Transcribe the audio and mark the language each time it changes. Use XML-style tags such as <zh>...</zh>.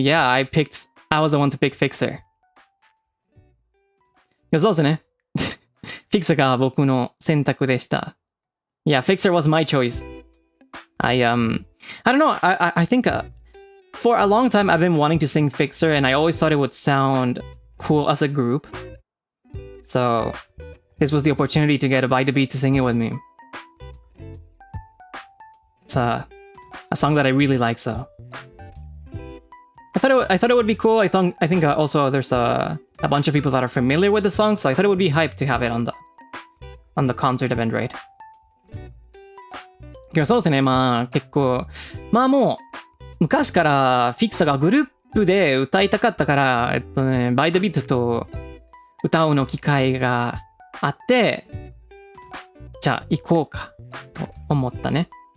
<en>Yeah, I was the one to pick Fixer.</en> <ja>そうですね。 Fixer が僕の選択でした。</ja> <en>Yeah, Fixer was my choice. I don't know. I think for a long time I've been wanting to sing Fixer, and I always thought it would sound cool as a group. So this was the opportunity to get a By the Beat to sing it with me. It's a song that I really like. So I thought it would be cool. I think also there's a bunch of people that are familiar with the song, so I thought it would be hype to have it on the concert event, right?</en> <ja>そうですね、まあ結構まあもう昔からフィクサがグループで歌いたかったからバイトビートと歌うの機会があってじゃあ行こうかと思ったね。</ja>